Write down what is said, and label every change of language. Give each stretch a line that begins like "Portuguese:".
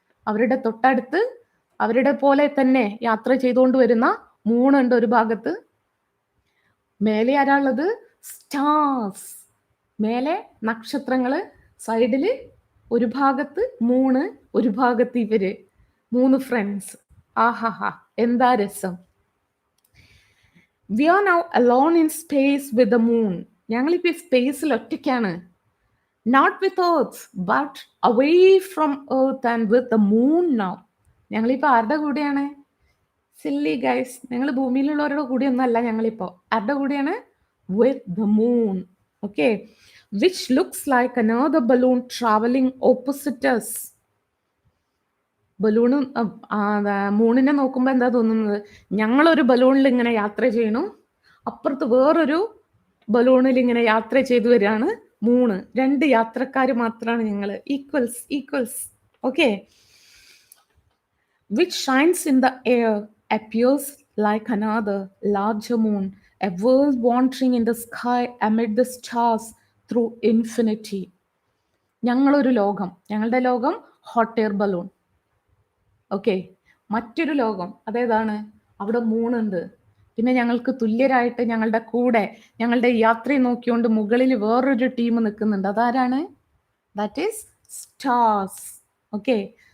Malayalam: അവരുടെ തൊട്ടടുത്ത് അവരുടെ പോലെ തന്നെ യാത്ര ചെയ്തുകൊണ്ട് വരുന്ന മൂണുണ്ട് ഒരു ഭാഗത്ത്. മേലെ ആരാളുള്ളത്? സ്റ്റാർസ്. മേലെ നക്ഷത്രങ്ങള്, സൈഡില് ഒരു ഭാഗത്ത് മൂണ്, ഒരു ഭാഗത്ത് ഇവര് 3 ഫ്രണ്ട്സ്. ആഹാഹാ, എന്താ രസം.
English: We are now alone in space with the moon.
Malayalam: ഞങ്ങളിപ്പോ സ്പേസിൽ ഒറ്റയ്ക്കാണ്.
English: Not with Earth, but away from Earth and with the moon now.
Malayalam: ഞങ്ങളിപ്പോ ആരുടെ കൂടെയാണ്? സില്ലി ഗൈസ്, ഞങ്ങൾ ഭൂമിയിലുള്ളവരുടെ കൂടെ ഒന്നല്ല ഞങ്ങളിപ്പോ. ആരുടെ കൂടെയാണ്?
English: With the moon. Okay. Which looks like another balloon traveling opposite us.
Malayalam: Balloon മൂണിനെ നോക്കുമ്പോൾ എന്താ തോന്നുന്നത്? ഞങ്ങളൊരു ബലൂണിൽ ഇങ്ങനെ യാത്ര ചെയ്യണു, അപ്പുറത്ത് വേറൊരു ബലൂണിൽ ഇങ്ങനെ യാത്ര ചെയ്തു വരികയാണ് മൂണ്. 2 യാത്രക്കാർ മാത്രമാണ് ഞങ്ങൾ. Equals. Okay.
English: Which shines in the air, appears like another larger moon, a world wandering in the sky amid the stars through infinity.
Malayalam: ഞങ്ങളൊരു ലോകം, ഞങ്ങളുടെ ലോകം ഹോട്ട് എയർ ബലൂൺ. ഓക്കെ. മറ്റൊരു ലോകം അതേതാണ്? അവിടെ മൂണുണ്ട്. പിന്നെ ഞങ്ങൾക്ക് തുല്യരായിട്ട് ഞങ്ങളുടെ കൂടെ ഞങ്ങളുടെ യാത്രയെ നോക്കിക്കൊണ്ട് മുകളിൽ വേറൊരു ടീം നിൽക്കുന്നുണ്ട്. അതാരാണ്?
English: That is stars. Okay.